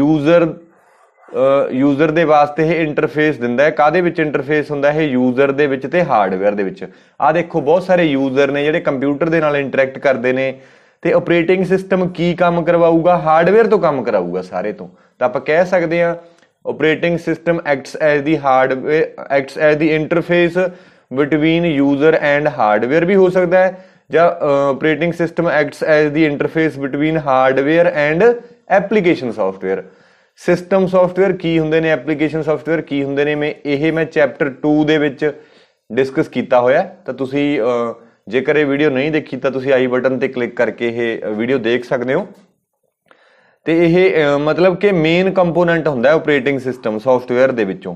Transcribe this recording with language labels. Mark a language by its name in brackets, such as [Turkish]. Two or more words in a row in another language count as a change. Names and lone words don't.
[Punjabi] ਯੂਜ਼ਰ ਦੇ ਵਾਸਤੇ ਇਹ ਇੰਟਰਫੇਸ ਦਿੰਦਾ ਹੈ। ਕਾਹਦੇ ਵਿੱਚ ਇੰਟਰਫੇਸ ਹੁੰਦਾ ਇਹ? ਯੂਜ਼ਰ ਦੇ ਵਿੱਚ ਤੇ ਹਾਰਡਵੇਅਰ ਦੇ ਵਿੱਚ। ਆਹ ਦੇਖੋ, ਬਹੁਤ ਸਾਰੇ ਯੂਜ਼ਰ ਨੇ ਜਿਹੜੇ ਕੰਪਿਊਟਰ ਦੇ ਨਾਲ ਇੰਟਰੈਕਟ ਕਰਦੇ ਨੇ, ਤੇ [English] operating system [Punjabi] ਕੀ ਕੰਮ ਕਰਵਾਊਗਾ? ਹਾਰਡਵੇਅਰ ਤੋਂ ਕੰਮ ਕਰਾਊਗਾ ਸਾਰੇ ਤੋਂ। ਤਾਂ ਆਪਾਂ ਕਹਿ ਸਕਦੇ ਹਾਂ [English] operating system acts as the interface between user and hardware [Punjabi] ਵੀ ਹੋ ਸਕਦਾ ਹੈ, ਜਾਂ [English] operating system acts as the interface between hardware and application software। system software [Punjabi] ਕੀ ਹੁੰਦੇ ਨੇ, [English] application software [Punjabi] ਕੀ ਹੁੰਦੇ ਨੇ, ਮੈਂ ਚੈਪਟਰ 2 ਦੇ ਵਿੱਚ ਡਿਸਕਸ ਕੀਤਾ ਹੋਇਆ। ਤਾਂ ਤੁਸੀਂ ਜੇਕਰ ਇਹ ਵੀਡੀਓ ਨਹੀਂ ਦੇਖੀ ਤਾਂ ਤੁਸੀਂ [English] i button [Punjabi] ਤੇ ਕਲਿੱਕ ਕਰਕੇ ਇਹ ਵੀਡੀਓ ਦੇਖ ਸਕਦੇ ਹੋ। ਤੇ ਇਹ ਮਤਲਬ ਕਿ [English] main component [Punjabi] ਹੁੰਦਾ [English] operating system software [Punjabi] ਦੇ ਵਿੱਚੋਂ।